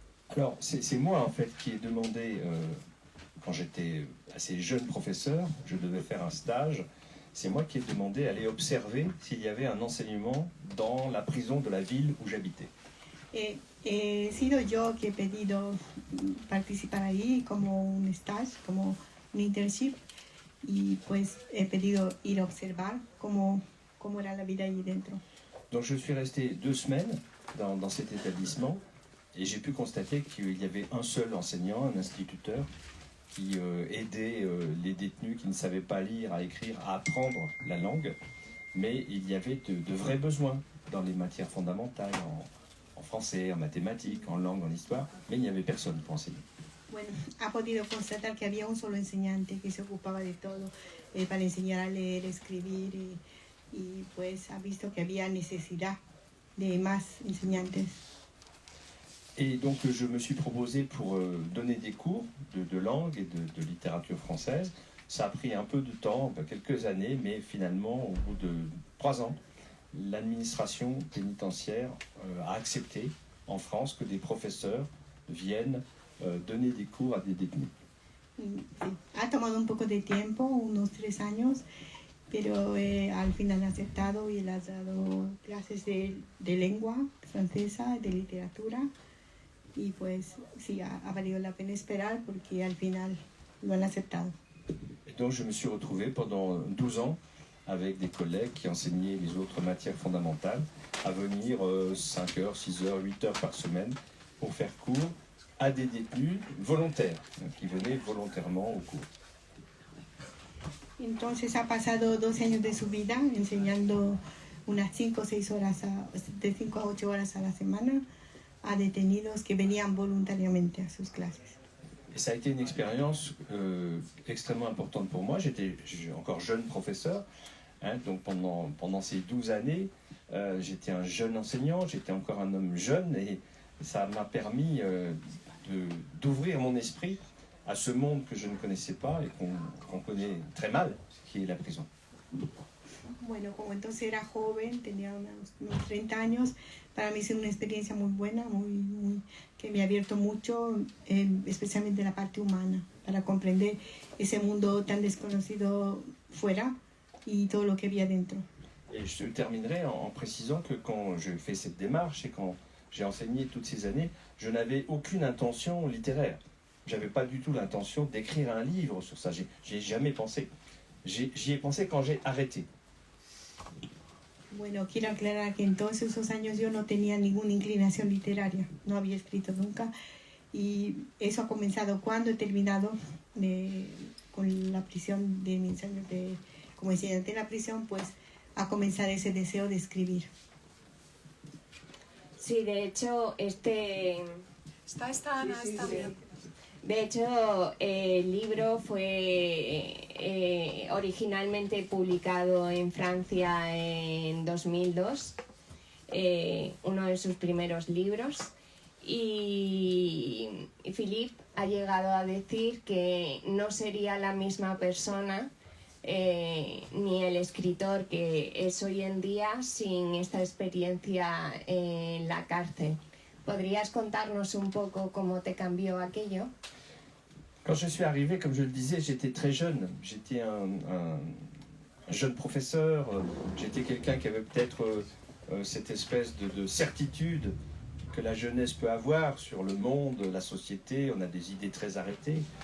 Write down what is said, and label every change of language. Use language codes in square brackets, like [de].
[fr] Alors, c'est moi en fait qui ai demandé, quand j'étais assez jeune professeur, je devais faire un stage, c'est moi qui ai demandé d'aller observer s'il y avait un enseignement dans la prison de la ville où j'habitais. [es] He sido yo que he pedido participar ahí como un stage, como un internship, y pues he pedido ir a observar cómo era la vida allí dentro. [fr] Donc je suis resté 2 semaines dans cet établissement et j'ai pu constater qu'il y avait un seul enseignant, un instituteur, qui aidait les détenus qui ne savaient pas lire, à écrire, à apprendre la langue, mais il y avait de vrais besoins dans les matières fondamentales, en français, en mathématiques, en langue, en histoire, mais il n'y avait personne pour enseigner. [es] Bueno, ha podido constatar que había un solo enseñante que se ocupaba de todo para enseñar a leer, escribir y pues ha visto que había necesidad de más enseñantes. [fr] Et donc je me suis proposé pour donner des cours de langue et de littérature française. Ça a pris un peu de temps, quelques années, mais finalement, au bout de 3 ans, l'administration pénitentiaire a accepté en France que des professeurs viennent donner des cours à des détenus. [es] Sí, ha tomado un poco de tiempo, unos 3 años, pero al final ha aceptado y le ha dado clases de lengua francesa, de literatura, y pues sí, ha valido la pena esperar porque al final lo han aceptado. [fr] Et donc je me suis retrouvé pendant 12 ans avec des collègues qui enseignaient les autres matières fondamentales à venir 5 heures, 6 heures, 8 heures par semaine pour faire cours à des détenus volontaires qui venaient volontairement au cours. [es] Entonces ha pasado 12 años de su vida enseñando unas 5 o 6 horas, de 5 a 8 horas a la semana a detenidos que venían voluntariamente a sus clases. [fr] Et ça a été une expérience extrêmement importante pour moi. J'étais encore jeune professeur, donc pendant ces 12 années, j'étais un jeune enseignant, j'étais encore un homme jeune et ça m'a permis d'ouvrir mon esprit à ce monde que je ne connaissais pas et qu'on connaît très mal, qui est la prison. [es] Bueno, como entonces era joven, tenía unos 30 años, para mí es una experiencia muy buena, que me ha abierto mucho, especialmente la parte humana, para comprender ese mundo tan desconocido fuera y todo lo que había dentro. [fr] Et je terminerai en précisant que quand je fais cette démarche et quand j'ai enseigné toutes ces années, je n'avais aucune intention littéraire. J'avais pas du tout l'intention d'écrire un livre sur ça. J'y ai jamais pensé. J'y ai pensé quand j'ai arrêté. [es] Bueno, quiero aclarar que en todos esos años yo no tenía ninguna inclinación literaria, no había escrito nunca y eso ha comenzado cuando he terminado con la prisión de mis años como enseñante en la prisión, pues a comenzar ese deseo de escribir. Sí, de hecho, Está Ana, sí, está sí. bien. De hecho, el libro fue originalmente publicado en Francia en 2002, uno de sus primeros libros, y Philippe ha llegado a decir que no sería la misma persona ni el escritor que es hoy en día sin esta experiencia en la cárcel. ¿Podrías contarnos un poco cómo te cambió aquello? [fr] Quand je suis arrivé, comme je le disais, j'étais très jeune. J'étais un jeune professeur. J'étais quelqu'un qui avait peut-être cette espèce de certitude que la jeunesse peut avoir sur le monde, la société. On a des idées très arrêtées.